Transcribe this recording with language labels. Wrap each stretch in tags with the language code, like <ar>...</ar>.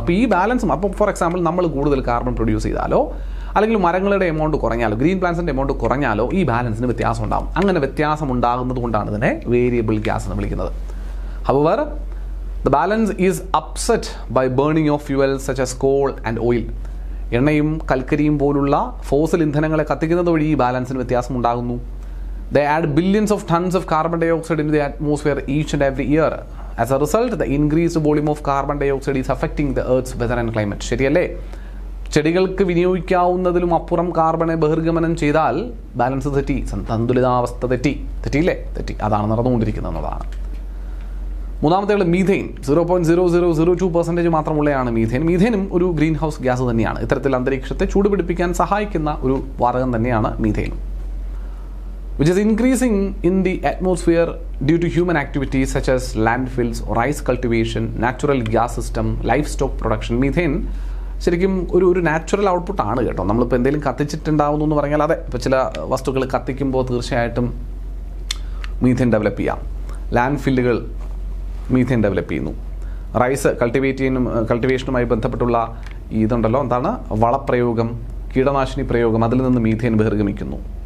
<ml>അപ്പോൾ ഈ ബാലൻസും, അപ്പോൾ ഫോർ എക്സാമ്പിൾ നമ്മൾ കൂടുതൽ കാർബൺ പ്രൊഡ്യൂസ് ചെയ്താലോ അല്ലെങ്കിൽ മരങ്ങളുടെ എമൗണ്ട് കുറഞ്ഞാലോ ഗ്രീൻ പ്ലാന്റ്സിൻ്റെ എമൗണ്ട് കുറഞ്ഞാലോ ഈ ബാലൻസിന് വ്യത്യാസം ഉണ്ടാകും. അങ്ങനെ വ്യത്യാസം ഉണ്ടാകുന്നത് കൊണ്ടാണ് ഇതിനെ വേരിയബിൾ ഗ്യാസ് എന്ന് വിളിക്കുന്നത്.</ml> <en>However, the balance is upset by burning of fuels such as coal and oil.</en> <ml>എണ്ണയും കൽക്കരിയും പോലുള്ള ഫോസിൽ ഇന്ധനങ്ങളെ കത്തിക്കുന്നത് വഴി ഈ ബാലൻസിന് വ്യത്യാസം ഉണ്ടാകുന്നു.</ml> <en>They add billions of tons of carbon dioxide into the atmosphere each and every year. As a result, the increased volume of carbon dioxide is affecting the Earth's weather and climate.</en> <ml>ശരിയല്ലേ? ചെടികൾക്ക് വിനിയോഗിക്കാവുന്നതിലും അപ്പുറം കാർബണെ ബഹിർഗമനം ചെയ്താൽ balance തെറ്റി, സന്തുലിതാവസ്ഥ തെറ്റിയില്ലേ? അതാണ് നടന്നുകൊണ്ടിരിക്കുന്നത് എന്നതാണ്. മൂന്നാമത്തെ മീഥെയിൻ. 0.0002% മാത്രമുള്ളതാണ് മീഥെയിൻ. മീഥെയിനും ഒരു ഗ്രീൻ ഹൗസ് ഗ്യാസ് തന്നെയാണ്. ഇത്തരത്തിൽ അന്തരീക്ഷത്തെ ചൂടുപിടിപ്പിക്കാൻ സഹായിക്കുന്ന ഒരു വാതകം തന്നെയാണ് methane,</ml> <en>which is increasing in the atmosphere due to human activities such as landfills, rice cultivation, natural gas system, livestock production.</en> <ml>Methane ശരിക്കും ഒരു നാച്ചുറൽ ഔട്ട്പുട്ടാണ് കേട്ടോ. നമ്മളിപ്പോൾ എന്തെങ്കിലും കത്തിച്ചിട്ടുണ്ടാവുന്നു എന്ന് പറഞ്ഞാൽ അതെ, ഇപ്പോൾ ചില വസ്തുക്കൾ കത്തിക്കുമ്പോൾ തീർച്ചയായിട്ടും മീഥെയിൻ ഡെവലപ്പ് ചെയ്യാം. ലാൻഡ് ഫില്ലുകൾ മീഥെയിൻ ഡെവലപ്പ് ചെയ്യുന്നു. റൈസ് കൾട്ടിവേഷനുമായി ബന്ധപ്പെട്ടുള്ള ഇതുണ്ടല്ലോ, എന്താണ് വളപ്രയോഗം, കീടനാശിനി പ്രയോഗം, അതിൽ നിന്ന് മീഥെയിൻ ബഹിർഗമിക്കുന്നു.</ml>